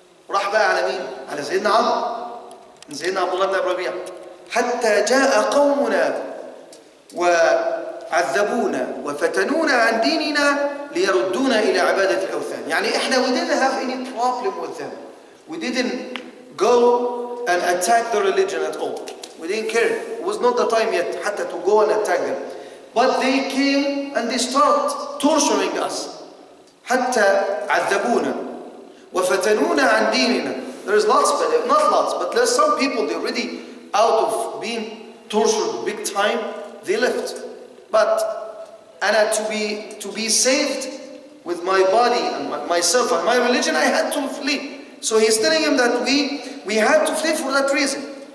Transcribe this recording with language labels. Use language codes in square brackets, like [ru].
[ar] راح بقى على مين؟ على سيدنا عمرو، سيدنا عبد الله بن أبي ربيعة. حتى جاء قومنا وعذبونا وفتنونا عن ديننا ليردونا إلى عبادة الأوثان. يعني إحنا [en] we didn't have any problem with them. We didn't go and attack the religion at all. We didn't care. It was not the time yet حتى to go and attack them. But they came and they started torturing us. [ar] حتى عذبونا وفتنونا عن ديننا. [en] There's lots, but not lots, but there's some people they already out of being tortured big time, they left. But and to be saved with my body and myself and my religion, I had to flee. So he's telling him that we had to flee for that reason.